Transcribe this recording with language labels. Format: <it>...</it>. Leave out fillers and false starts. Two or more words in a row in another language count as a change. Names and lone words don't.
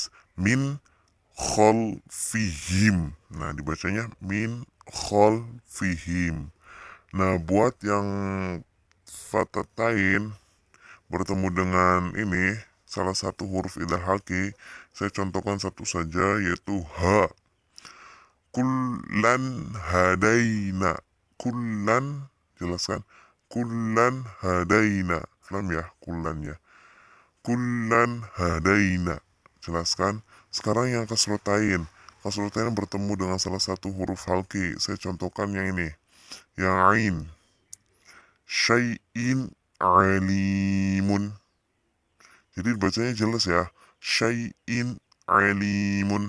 <ar>من خلفهم.</ar> <id>Nah, dibacanya</id> <ar>من خلفهم.</ar> <id>Nah, buat yang fatatain bertemu dengan ini salah satu huruf</id> <ar>إظهار حلقي,</ar> <id>saya contohkan satu saja, yaitu ha.</id> <ar>كلا هدينا. كلا, jelaskan. كلا هدينا.</ar> <id>Lam ya, kullan ya.</id> <ar>كلا هدينا.</ar> <id>Jelaskan. Sekarang yang kasrotain. Kasrotain bertemu dengan salah satu huruf halki. Saya contohkan yang ini. Yang ain.</id> <ar>شيء عليم.</ar> <id>Jadi bacanya jelas ya.</id> <ar>شيء عليم.</ar>